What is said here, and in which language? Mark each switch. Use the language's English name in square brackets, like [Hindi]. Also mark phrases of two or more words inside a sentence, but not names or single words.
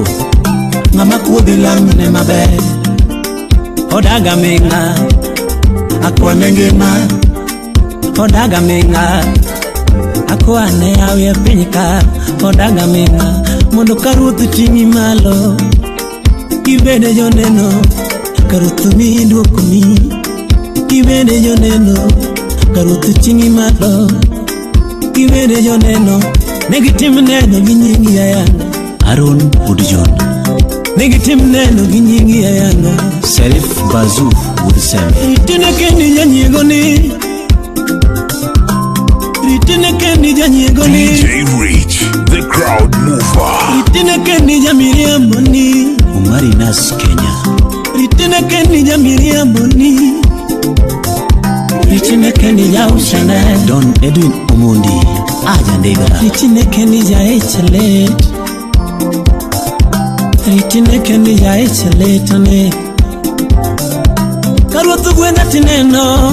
[Luo (Kenya and Tanzania)] Mama kubi lam ne mabe Odaga menga Akwa nengema Odaga menga Akwa ne awe pinyika Odaga menga Mondo karutu tingi malo Ibede joneno Karutu mi dwokumi Ibede joneno Karutu tingi malo Ibede joneno Negitim neno ginyingi ya yana Aaron Udijon Negitim neno ginyingi ya yana Serif Bazu Woodsem Ritine kendi janyegoni Ritine kendi janyegoni [English] DJ Reach, the crowd mover. [Luo (Kenya and Tanzania)] Ritine kendi jamiriamboni Umari Nas Kenya Ritine kendi jamiriamboni Ritine kendi jaushane Don Edwin Omondi Aja Ndegara Ritine kendi jaechelet Ritine kendi jaecheletane Karutu gwenda tineno